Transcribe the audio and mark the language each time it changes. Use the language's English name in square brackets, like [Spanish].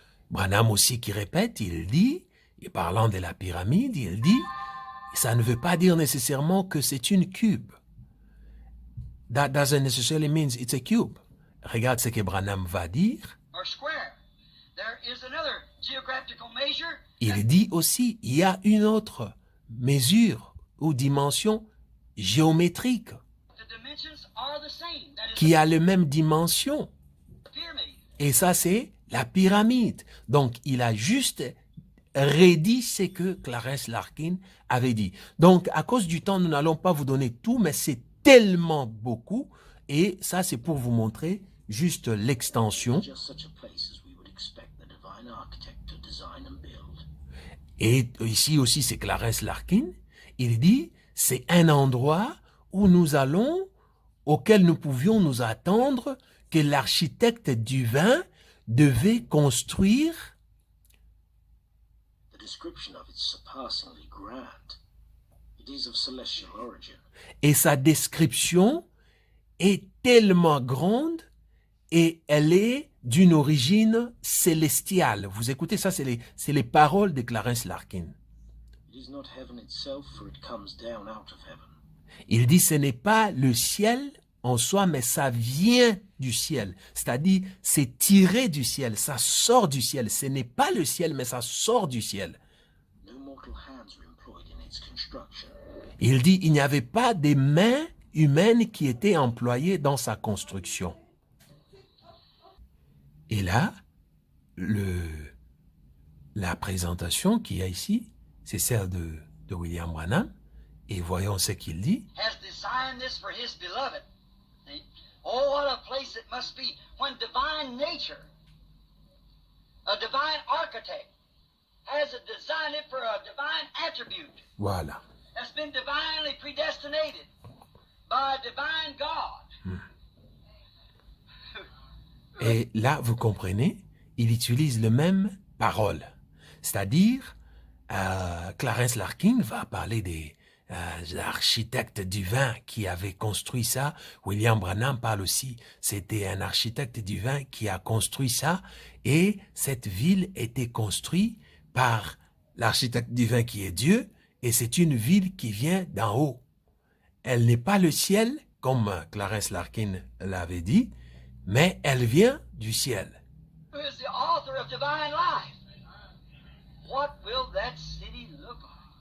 [French] Branham aussi qui répète, il dit, et parlant de la pyramide, il dit, ça ne veut pas dire nécessairement que c'est une cube. [English] that doesn't necessarily mean it's a cube. [French] Regarde ce que Branham va dire. [English] or square. There is another geographical measure [French] Il dit aussi, il y a une autre mesure ou dimension géométrique [English] the dimensions are the same. That is [French] qui a les mêmes dimensions. [English] the pyramid. [French] Et ça, c'est la pyramide. Donc, il a juste redit ce que Clarence Larkin avait dit. Donc, à cause du temps, nous n'allons pas vous donner tout, mais c'est tellement beaucoup. Et ça, c'est pour vous montrer juste l'extension. [English] Just such a place as we would expect the divine architect to design and build. [French] Et ici aussi, c'est Clarence Larkin. Il dit, c'est un endroit où nous allons, auquel nous pouvions nous attendre que l'architecte divin devait construire. [English] The description of it is surpassingly grand. It is of celestial origin. [French] Et sa description est tellement grande et elle est d'une origine célestiale. Vous écoutez ça, c'est les paroles de Clarence Larkin. [English] It is not heaven itself, for it comes down out of heaven. [French] Il dit ce n'est pas le ciel en soi, mais ça vient du ciel. C'est-à-dire, c'est tiré du ciel, ça sort du ciel. Ce n'est pas le ciel, mais ça sort du ciel. [English] No mortal hands were employed in its construction. [French] Il dit il n'y avait pas des mains humaines qui étaient employées dans sa construction. Et là, la présentation qu'il y a ici, c'est celle de William Branham. Et voyons ce qu'il dit. [English] Has designed this for his beloved. See? Oh, what a place it must be when divine nature, a divine architect, has designed it for a divine attribute [French] Voilà. [English] that's been divinely predestinated by a divine God. [French] Et là, vous comprenez, il utilise les mêmes paroles. C'est-à-dire, Clarence Larkin va parler des architectes divins qui avaient construit ça. William Branham parle aussi, c'était un architecte divin qui a construit ça. Et cette ville était construite par l'architecte divin qui est Dieu. Et c'est une ville qui vient d'en haut. Elle n'est pas le ciel, comme Clarence Larkin l'avait dit, mais elle vient du ciel. [English] Who is the author of divine life? What will that city look like?